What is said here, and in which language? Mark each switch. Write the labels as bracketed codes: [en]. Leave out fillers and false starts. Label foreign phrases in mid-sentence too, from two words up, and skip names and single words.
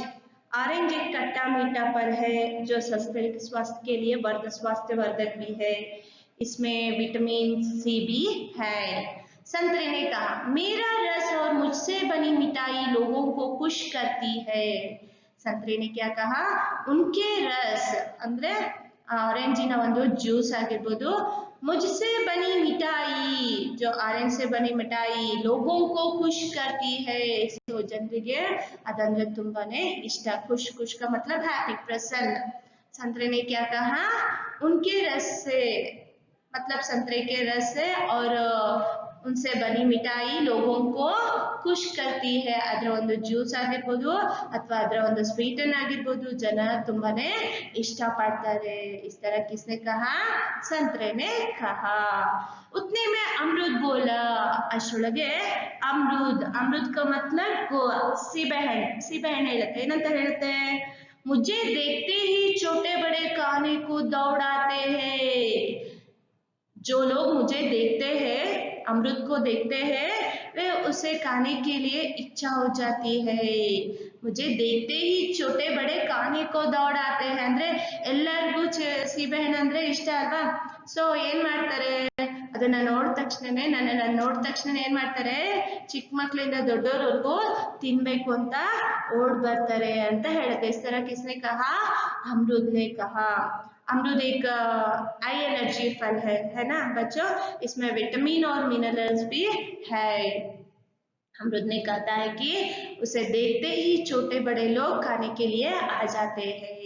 [hi] ऑरेंज एक खट्टा मीठा फल है जो स्वास्थ्य के लिए स्वास्थ्यवर्धक भी है। इसमें [en] vitamin C [hi] भी है। संतरे ने कहा, मेरा रस और मुझसे बनी मिठाई लोगों को खुश करती है। संतरे ने क्या कहा? उनके रस [kn] ಅಂದ್ರೆ ಆರೆಂಜಿನ ಒಂದು ಜ್ಯೂಸ್ ಆಗಿರಬಹುದು, [hi] मुझसे बनी मिठाई जो ऑरेंज से बनी मिठाई लोगों को खुश करती है। [kn] so ಜನರಿಗೆ ಅದಂದ್ರೆ ತುಂಬಾನೇ ಇಷ್ಟ। [hi] खुश, खुश का मतलब हैप्पी, प्रसन्न। संतरे ने क्या कहा? उनके रस से, मतलब संतरे के रस से और उनसे बनी मिठाई लोगों को खुश करती है। [kn] ಅದರ ಒಂದು ಜ್ಯೂಸ್ ಆಗಿರಬಹುದು ಅಥವಾ ಅದರ ಒಂದು ಸ್ವೀಟನ್ ಆಗಿರಬಹುದು, ಜನ ತುಂಬಾನೇ ಇಷ್ಟಪಡ್ತಾರೆ। [hi] इस तरह किसने कहा? संतरे ने कहा। उतने में अमरूद बोला, ಅಷ್ಟರೊಳಗೆ अमरूद, अमरूद का मतलब गोवा, [kn] ಸೀಬೆಹಣ್ಣು, ಸೀಬೆಹಣ್ಣು ಹೇಳುತ್ತೆ, ಏನಂತ ಹೇಳುತ್ತೆ? [hi] मुझे देखते ही छोटे बड़े खाने को दौड़ाते हैं। जो लोग मुझे देखते हैं, अमरूद को देखते हैं, वे उसे खाने के लिए इच्छा हो जाती है। मुझे देखते ही छोटे बड़े खाने को दौड़ाते हैं [kn] ಅಂದ್ರೆ ಎಲ್ಲರಿಗೂ ಸೀಬೆಹಣ್ಣು ಅಂದ್ರೆ ಇಷ್ಟ ಅಲ್ವಾ? ಸೊ ಏನ್ ಮಾಡ್ತಾರೆ, ಅದನ್ನ ನೋಡಿದ ತಕ್ಷಣನೇ, ನನ್ನನ್ನ ನೋಡಿದ ತಕ್ಷಣ ಏನ್ ಮಾಡ್ತಾರೆ, ಚಿಕ್ಕ ಮಕ್ಕಳಿಂದ ದೊಡ್ಡವರವರೆಗೂ ತಿನ್ಬೇಕು ಅಂತ ಓಡ್ ಬರ್ತಾರೆ ಅಂತ ಹೇಳುತ್ತೆ। [hi] इस तरह किसने कहा? अमरूद ने कहा। अमरूद एक [en] high energy [hi] फल है ना बच्चों? इसमें विटामिन और मिनरल्स भी है। अमरूद ने कहता है कि उसे देखते ही छोटे बड़े लोग खाने के लिए आ जाते हैं।